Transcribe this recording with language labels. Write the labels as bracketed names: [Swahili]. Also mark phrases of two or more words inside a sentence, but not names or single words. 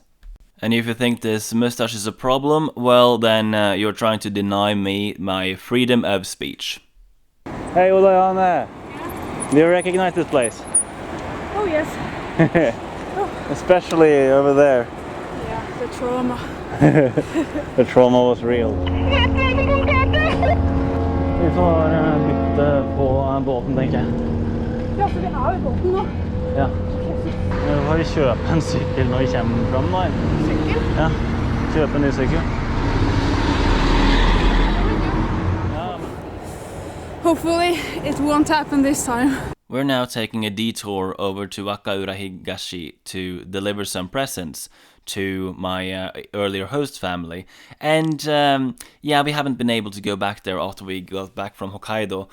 [English] And if you think this mustache is a problem, well then you're trying to deny me my freedom of speech. Hey Wakayama, do you recognize this place? Oh yes. Especially over there. Yeah, the trauma. The trauma was real. [Norwegian] Vi får bytte på båten, tenker jeg. Ja, for vi I båten nå. Ja. Vi får kjøpe en sykkel når vi kommer fram nå. Sykkel? Ja, kjøpe en ny sykkel. [English] Hopefully it won't happen this time. We're now taking a detour over to Wakaura Higashi to deliver some presents to my earlier host family. And yeah, we haven't been able to go back there after we got back from Hokkaido.